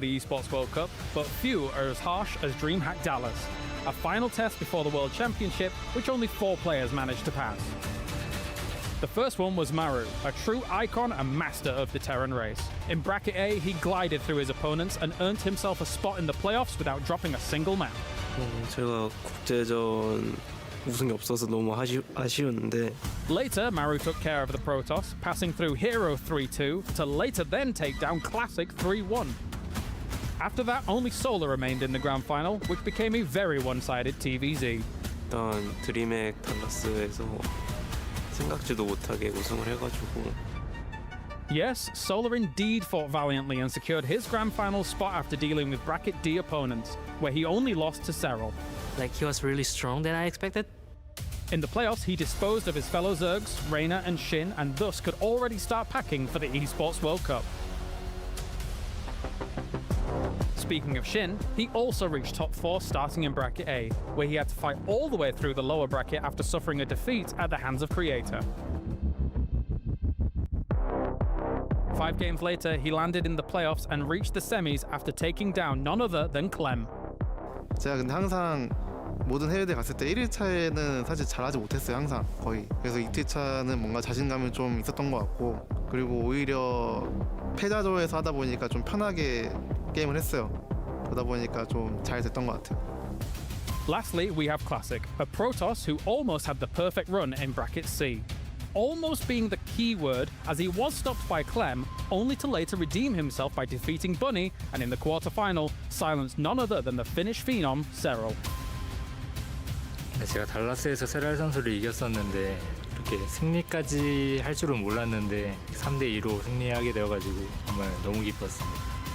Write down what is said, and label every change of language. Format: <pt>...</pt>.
<en>the Esports World Cup, but few are as harsh as DreamHack Dallas, a final test before the World Championship, which only 4 players managed to pass. The first one was Maru, a true icon and master of the Terran race. In Bracket A, he glided through his opponents and earned himself a spot in the playoffs without dropping a single map.</en> <ko>제가 국제전 우승이 없어서 너무 아쉬운데.</ko> <en>Later, Maru took care of the Protoss, passing through Hero 3-2 to later then take down Classic 3-1. After that, only Solar remained in the grand final, which became a very one-sided TVZ.</en> <ko>일단 드림핵 달라스에서 생각지도 못하게 우승을 해가지고.</ko> <en>Yes, Solar indeed fought valiantly and secured his grand final spot after dealing with Bracket D opponents, where he only lost to Serral. Like, he was really strong than I expected. In the playoffs, he disposed of his fellow Zergs, Reynor and SHIN, and thus could already start packing for the Esports World Cup. Speaking of SHIN, he also reached top 4 starting in Bracket A, where he had to fight all the way through the lower bracket after suffering a defeat at the hands of Creator. 5 games later, he landed in the playoffs and reached the semis after taking down none other than Clem.</en> <ko>제가 근데 항상 모든 해외대 갔을 때 1일차에는 사실 잘하지 못했어요. 항상 거의. 그래서 2일차는 뭔가 자신감이 좀 있었던 것 같고, 그리고 오히려 패자조에서 하다 보니까 좀 편하게 게임을 했어요. 그러다 보니까 좀 잘 됐던 것 같아요.</ko> <en>Lastly, we have Classic, a Protoss who almost had the perfect run in Bracket C. Almost being the key word, as he was stopped by Clem, only to later redeem himself by defeating Bunny, and in the quarterfinal, silence none other than the Finnish phenom, Serral.</en> <ko>제가 달라스에서 세랄 선수를 이겼었는데 이렇게 승리까지 할 줄은 몰랐는데 3대2로 승리하게 되어가지고 정말 너무 기뻤습니다.</ko>